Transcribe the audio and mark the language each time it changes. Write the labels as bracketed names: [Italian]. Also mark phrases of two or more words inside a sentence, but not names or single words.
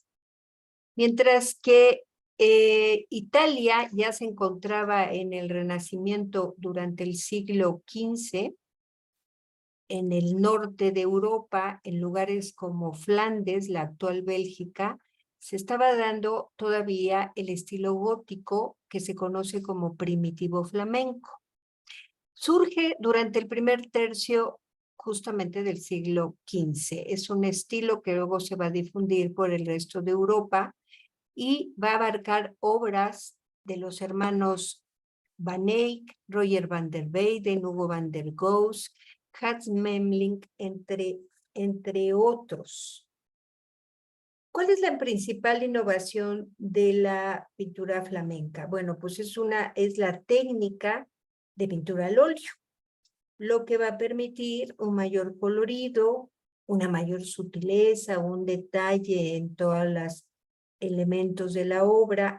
[Spanish] Mientras que Italia ya se encontraba en el Renacimiento durante el siglo XV, en el norte de Europa, en lugares como Flandes, la actual Bélgica, se estaba dando todavía el estilo gótico que se conoce como primitivo flamenco. Surge durante el primer tercio justamente del siglo XV. Es un estilo que luego se va a difundir por el resto de Europa y va a abarcar obras de los hermanos Van Eyck, Roger van der Weyden, Hugo van der Goes, Hans Memling, entre otros. ¿Cuál es la principal innovación de la pintura flamenca? Bueno, pues es la técnica de pintura al óleo, lo que va a permitir un mayor colorido, una mayor sutileza, un detalle en todos los elementos de la obra.